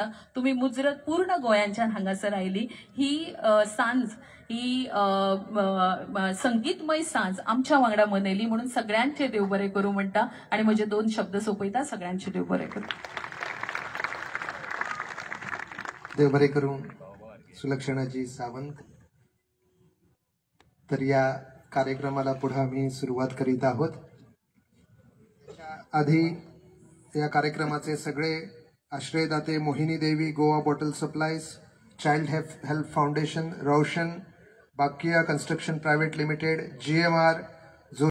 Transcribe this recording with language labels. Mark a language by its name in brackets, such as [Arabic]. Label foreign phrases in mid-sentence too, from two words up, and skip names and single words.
[Konkani] तुमी मुजरत पूर्ण गोंयांच्यान हांगासर आयली. ही सांज ही संगीतमय सांज आमच्या वांगडा मनयली म्हणून सगळ्यांचे देव बरें करूं म्हणटा आणि म्हजे 2 शब्द सोंपयता. सगळ्यांचे देव बरें करूं. देवरेकरून सुलक्षणाजी सावंत. [Marathi] तर या कार्यक्रमाला पुढे आम्ही सुरुवात करीत आहोत. आधी या कार्यक्रमाचे सगळे आश्रयदाते मोहिनी देवी, गोवा बॉटल सप्लाईज, चाइल्ड हेल्प फाउंडेशन, रोशन, बाकिया कंस्ट्रक्शन प्रायव्हेट लिमिटेड, GMR,